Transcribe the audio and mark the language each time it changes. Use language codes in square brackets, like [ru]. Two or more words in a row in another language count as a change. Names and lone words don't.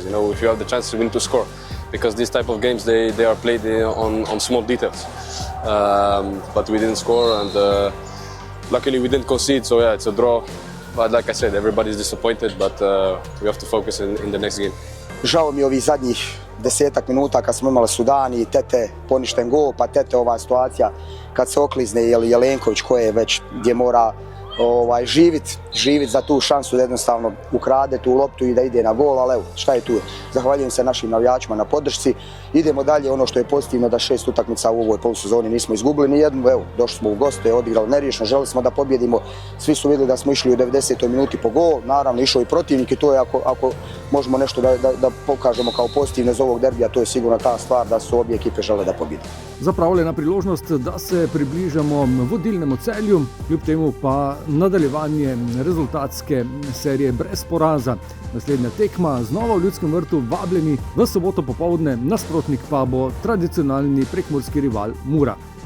[en] You know, if you have the chances, we need to score, because these type of games they are played on small details. But we didn't score, and luckily we didn't concede. So yeah, it's a draw. But like I said, everybody's disappointed, but we have to focus in the next game. [bs] Žao mi ovih zadnjih 10 minuta kad smo imali Sudani, Tete poništen gol, pa Tete ova situacija kad se oklizne Jelenković koji je već gdje mora živit za tu šansu da jednostavno ukrade tu loptu i da ide na gol, ali evo, šta je tu? Zahvaljujem se našim navijačima na podršci. Idemo dalje, ono što je pozitivno da 6 utakmica u ovoj polusezoni nismo izgubili ni jednu, evo, došli smo u goste, odigrali neriješeno, želeli smo da pobjedimo, svi su vidjeli da smo išli u 90. minuti po gol, naravno išao i protivnik i to je ako možemo nešto da pokažemo kao pozitivno iz ovog derbija, to je sigurno ta stvar da su obje ekipe žele da pobjede. [sl] Zapravljena priložnost, da se približamo vodilnemu Celju, kljub temu pa nadaljevanje rezultatske serije brez poraza. Naslednja tekma znova v Ljudskem vrtu, vabljeni v soboto popoldne, nasprotnik pa bo tradicionalni prekmurski rival Mura.